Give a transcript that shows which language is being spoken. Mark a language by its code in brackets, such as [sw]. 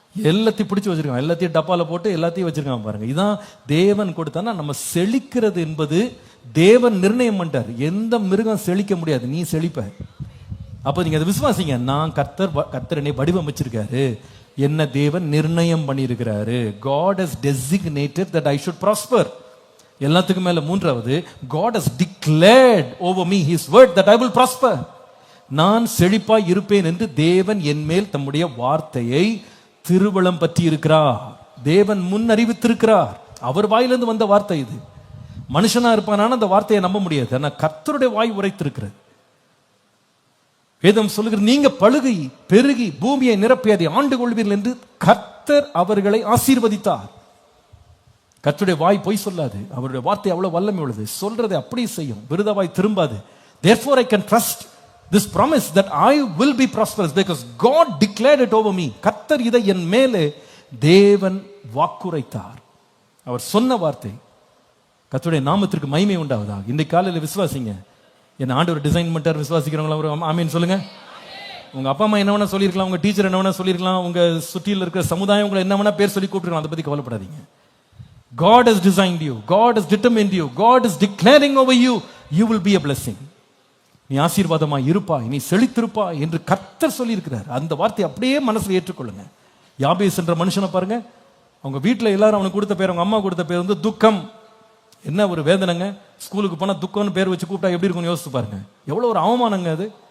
[ta] எல்லாத்தையும் பிடிச்சு வச்சிருக்கான், எல்லாத்தையும் டப்பால போட்டு எல்லாத்தையும் வச்சிருக்கான் பாருங்க. இதான் தேவன் கொடுத்தானா. நம்ம செழிக்கிறது என்பது தேவன் நிர்ணயம் பண்ணிட்டார். எந்த மிருகம் செழிக்க முடியாது, நீ செழிப்ப. அப்ப நீங்க அதை விசுவாசிங்க. நான் கர்த்தர் என்னை வடிவமைச்சிருக்காரு, என்ன தேவன் நிர்ணயம் பண்ணியிருக்கிறாரு. [en] God has designated that I should prosper. [ta] எல்லாத்துக்கும் மேல மூன்றாவது, [en] God has declared over me his word that I will prosper. [ta] நான் செழிப்பாய் இருப்பேன் என்று தேவன் என் மேல் தம்முடைய வார்த்தையை திருவளம் பற்றி இருக்கிறார். தேவன் முன் அறிவித்திருக்கிறார். அவர் வாயிலிருந்து வந்த வார்த்தை இது. மனுஷனா இருப்பானான அந்த வார்த்தையை நம்ப முடியாது. ஆனா கர்த்தருடைய வாய் உரைத்திருக்கிறது. வேதம் சொல்லுகிறது, நீங்க பழுகி பெருகி பூமியை நிரப்பி அதை ஆண்டு கொள்வீர்கள் என்று கர்த்தர் அவர்களை ஆசீர்வதித்தார். கர்த்தருடைய வாய் பொய் சொல்லாது. அவருடைய வார்த்தை அவ்வளவு வல்லமை உள்ளது. சொல்றதை அப்படி செய்யும், விருதாவாய் திரும்பாது. [en] Therefore I can trust this promise that I will be prosperous because God declared it over me. [ta] கர்த்தர் இதை என் மேலே தேவன் வாக்குரைத்தார். அவர் சொன்ன வார்த்தை. கர்த்தருடைய நாமத்திற்கு மகிமை உண்டாவதா. இன்றைக்கு காலையில் விசுவாசிங்க. என்ன ஆண்டவர் டிசைன் பண்ணிட்டார். விசுவாசிக்கிறவங்களா ஒரு ஆமீன் சொல்லுங்க. உங்க அப்பா அம்மா என்ன வேணா சொல்லியிருக்கலாம், உங்க டீச்சர் என்ன வேணா சொல்லியிருக்கலாம், உங்க சுற்றியில் இருக்கிற சமுதாயம் உங்களை என்ன வேணா பேர் சொல்லி கூப்பிட்டுருக்கலாம். அதை பத்தி கவலைப்படாதீங்க. [en] God has designed you, God has determined you, God is declaring over you, you will be a blessing. [ta] நீ ஆசீர்வாதமாய் இருப்பாய், நீ செழித்திருப்பாய் என்று கர்த்தர் சொல்லி இருக்கிறார். அந்த வார்த்தை அப்படியே மனசுல ஏற்றுக்கொள்ளுங்க. யாபேஸ் என்ற மனுஷனை பாருங்க, அவங்க வீட்டில் எல்லாரும் அவனுக்கு கொடுத்த பேர், அவங்க அம்மா கொடுத்த பேர் வந்து துக்கம். என்ன ஒரு வேதனைங்க. ஸ்கூலுக்கு போனா துக்கம்னு பேர் வச்சு கூப்பிட்டா எப்படி இருக்கும்னு யோசிச்சு பாருங்க. எவ்வளவு ஒரு அவமானங்க அது.